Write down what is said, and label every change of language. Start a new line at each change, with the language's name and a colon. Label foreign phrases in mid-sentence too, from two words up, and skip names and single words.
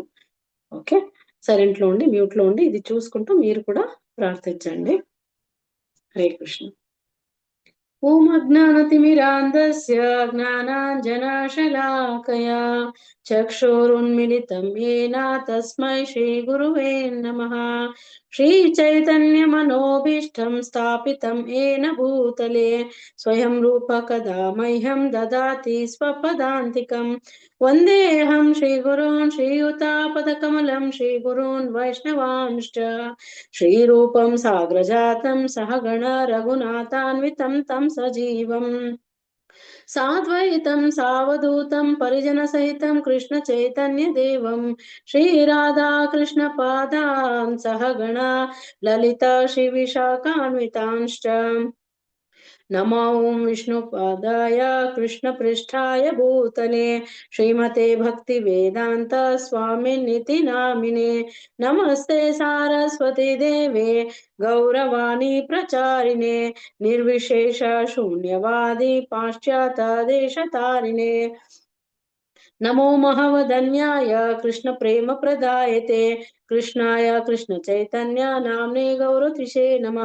Telugu: ఓకే, సైలెంట్ లో ఉండి మ్యూట్ లో ఉండి ఇది చూసుకుంటూ మీరు కూడా ప్రార్థించండి.
Sanskrit: హరే కృష్ణ. ఓం అజ్ఞానతిమిరాంధస్య జ్ఞానాంజనశలాకయా చక్షురున్మిలితం येन తస్మై శ్రీ గురువే నమః. శ్రీచైతన్యమనోభీష్టం స్థాపితం येन భూతలే స్వయం రూప కదా మह्यं దదాతి స్వపదాంతికం. వందేహం శ్రీగురూన్ శ్రీయుతాపదకమలం శ్రీగురూన్ వైష్ణవాంశ్చ శ్రీరూపం సాగ్రజాతం సహగణ రఘునాథాన్వితం తం సజీవం సాద్వైతం సావధూతం పరిజన సహితం కృష్ణ చైతన్య దేవం శ్రీరాధాకృష్ణ పాదాన్ సహగణ లలిత శ్రీ విశాఖాన్వితాంశ్చ नमो विष्णुपादाय कृष्णपृष्ठाय भूतले श्रीमते भक्ति वेदांत स्वामिनिति नामिने नमस्ते सारस्वती देवे गौरवाणी प्रचारिणे निर्विशेष शून्यवादी पाश्चात्य देशतारिणे नमो महवदन्याय कृष्ण प्रेम प्रदायते कृष्णाय कृष्ण चैतन्य नाम्ने गौरतिषे नमः.